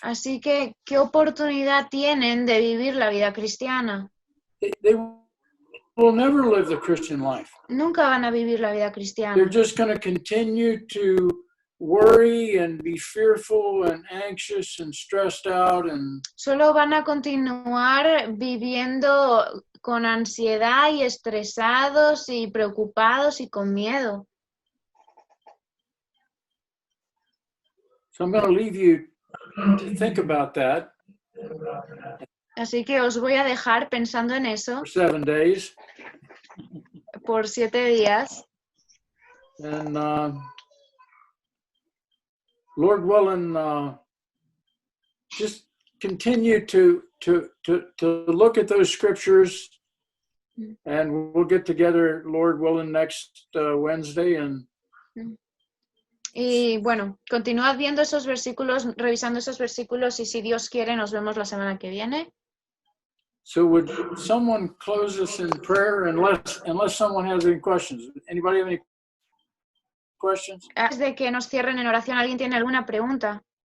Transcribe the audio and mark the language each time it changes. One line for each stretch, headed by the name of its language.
Spanish: Así que, ¿qué oportunidad tienen de vivir la vida cristiana?
English: They will never live the Christian life.
Spanish: Nunca van a vivir la vida
English: They're
Spanish: cristiana.
English: just going to continue to worry and be fearful and anxious and stressed out, and
Spanish: Solo van a continuar viviendo con ansiedad y estresados y preocupados y con miedo.
English: so I'm going to leave you to think about that
Spanish: Así que os voy a dejar pensando en eso
English: for 7 days.
Spanish: por 7 días.
English: And Lord willing, just continue to look at those scriptures, and we'll get together, Lord willing, next Wednesday. And
Spanish: Y bueno, continuad viendo esos versículos, revisando esos versículos y si Dios quiere nos vemos la semana que viene.
English: so, would someone close us in prayer, unless someone has any questions? Anybody have any questions?
Spanish: Antes de que nos cierren en oración, ¿alguien tiene alguna pregunta?